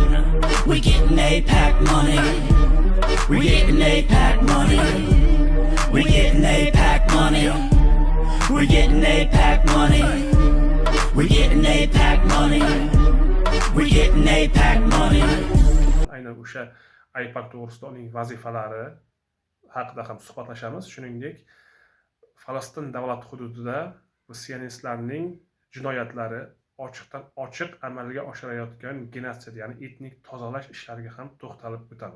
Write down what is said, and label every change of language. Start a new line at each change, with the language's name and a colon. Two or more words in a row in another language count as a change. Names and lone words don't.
English: We getting APAC money. We getting APAC money. We getting APAC money. We getting APAC money. We getting APAC money. We getting APAC money.
Uzbek: Aynan o'sha AIPAC to'g'risida uning vazifalari haqida ham suhbatlashamiz. Shuningdek, Falastin davlati hududida sionistlarning jinoyatlari ochiqdan ochiq amalga oshirayotgan genotsid, ya'ni etnik tozalash ishlariga ham to'xtalib o'tamiz.